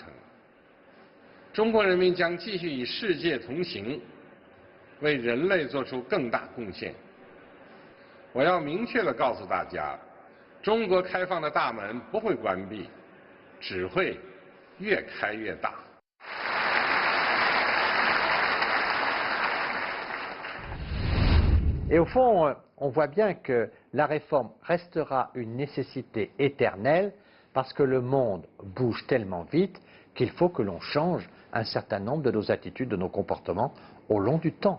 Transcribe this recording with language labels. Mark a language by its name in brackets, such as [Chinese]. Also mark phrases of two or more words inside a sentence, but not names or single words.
[Chinese] 中国人民将继续与世界同行，为人类做出更大贡献。我要明确地告诉大家，中国开放的大门不会关闭，只会越开越大。 [French] Et au fond, on voit bien que la réforme restera une nécessité éternelle parce que le monde bouge tellement vite qu'il faut que l'on change un certain nombre de nos attitudes, de nos comportements au long du temps.